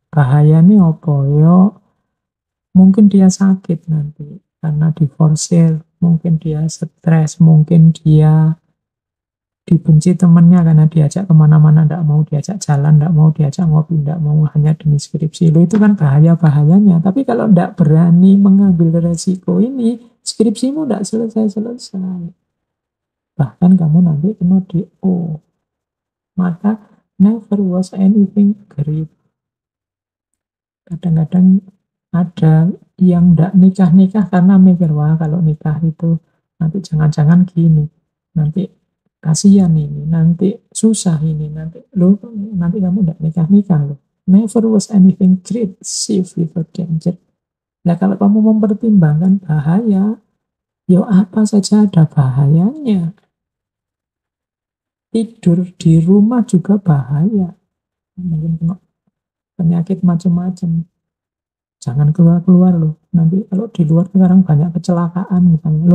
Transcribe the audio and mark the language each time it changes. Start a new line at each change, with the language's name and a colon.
Indonesian: Bahayanya apa? Yo mungkin dia sakit nanti karena diforsir, mungkin dia stres, mungkin dia dibenci temennya karena diajak kemana-mana, tidak mau diajak jalan, tidak mau diajak ngopi, tidak mau hanya demi skripsi. Lo itu kan bahaya-bahayanya. Tapi kalau tidak berani mengambil resiko ini, skripsimu tidak selesai-selesai. Bahkan kamu nanti kena DO. Maka
English: never was anything great.
Indonesian: Kadang-kadang ada yang tidak nikah-nikah karena mikir, wah kalau nikah itu nanti jangan-jangan gini, nanti kasihan ini, nanti susah ini, nanti kamu tidak nikah-nikah loh.
English: Never was anything great, safe without danger.
Indonesian: Nah kalau kamu mempertimbangkan bahaya, ya apa saja ada bahayanya. Tidur di rumah juga bahaya. Mungkin kena penyakit macam-macam. Jangan keluar-keluar loh. Nanti kalau di luar sekarang banyak kecelakaan misalnya.